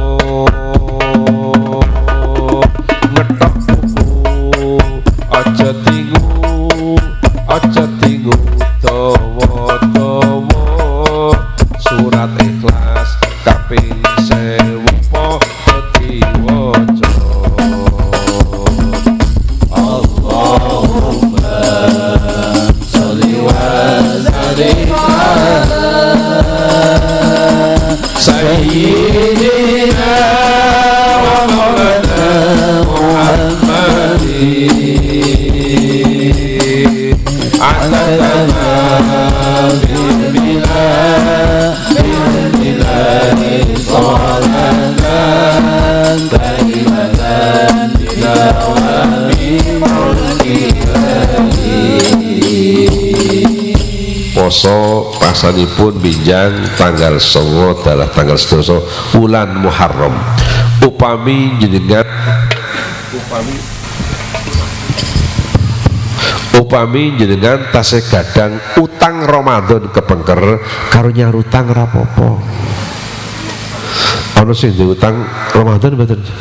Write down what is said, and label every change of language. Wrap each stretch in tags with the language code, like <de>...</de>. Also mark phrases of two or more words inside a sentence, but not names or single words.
<jv>ngethok buku aja tingu dawa-dawa surat Ikhlas kaping 1000 padha diwaca.</jv> <ar>اللهم صل وسلم على سيدنا ومولانا محمد عدد بعلم الله صلاة دائمة بدوام ملك الله.</ar> <jv>Poso pasanipun binjang tanggal 9 adalah tanggal 12 bulan Muharram. Upami jenengan tasih gadang utang Ramadan kepengker karo nyarutang rapopo. Ana sing utang Ramadan mboten?</jv>